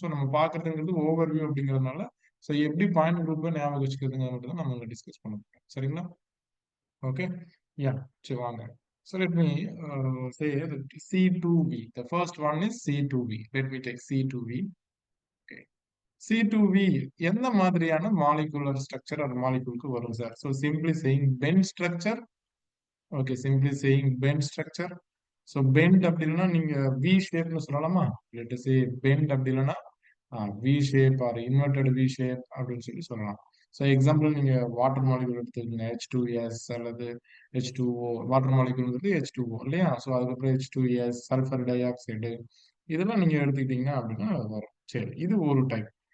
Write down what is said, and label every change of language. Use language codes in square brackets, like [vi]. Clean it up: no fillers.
[ta] So நம்ம பார்க்கறதுங்கிறது overview அப்படிங்கிறதுனால so எப்படி பாயிண்ட் குரூப்பை ஞாபகம் வச்சுக்கிறதுங்க மட்டும் தான் நம்ம டிஸ்கஸ் பண்ண போறோம். சரிங்களா? ஓகே, யா, சரி வாங்க. [en] So let me say that C2V. The first one is C2V. Let me take C2V. Okay. [ta] C2V எந்த மாதிரியான மாலிகுலர் ஸ்ட்ரக்சர் அந்த மாலிகுலுக்கு வரும் sir? [en] So simply saying bend structure. Okay, simply saying bend structure. [ta] So bend அப்படின்னா நீங்க V ஷேப்னு சொல்லலாமா? [en] Let us say [ta] bend அப்படி இல்லைன்னா we shape R inverted we shape அப்படின்னு சொல்லலாம். ஸோ எக்ஸாம்பிள் நீங்க வாட்டர் மாலிகுல் எடுத்துக்கீங்க H2S அல்லது H2O. வாட்டர் மாலிகுல்ங்கிறது H2O இல்லையா? ஸோ அதுக்கப்புறம் H2S, சல்ஃபர் டை ஆக்சைடு இதெல்லாம் நீங்க எடுத்துக்கிட்டீங்க அப்படின்னா வரும். சரி, இது ஒரு டைப்.